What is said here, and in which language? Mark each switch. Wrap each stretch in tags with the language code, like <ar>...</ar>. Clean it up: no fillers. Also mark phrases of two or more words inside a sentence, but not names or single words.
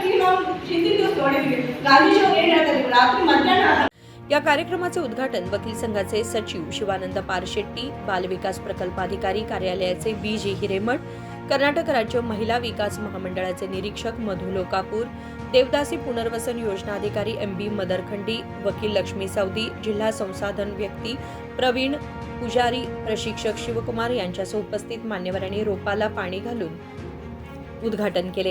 <kn>ನಾವು ಹಿಂದಿನ ದಿವಸ ನೋಡಿದ್ವಿ ಗಾಂಧೀಜಿ ಅವರು ಏನು ಹೇಳ್ತಾ ಇದ್ರು ರಾತ್ರಿ ಮಧ್ಯಾಹ್ನ</kn> <mr>या कार्यक्रमाचे उद्घाटन वकील संघाचे सचिव शिवानंद पारशेट्टी, बालविकास प्रकल्पाधिकारी कार्यालयाचे BG हिरेमठ, कर्नाटक राज्य महिला विकास महामंडळाचे निरीक्षक मधु लोकापूर, देवदासी पुनर्वसन योजना अधिकारी MB मदरखंडी, वकील लक्ष्मी सौदी, जिल्हा संसाधन व्यक्ती प्रवीण पुजारी, प्रशिक्षक शिवकुमार यांच्यासह उपस्थित मान्यवरांनी रोपाला पाणी घालून उद्घाटन केले.</mr>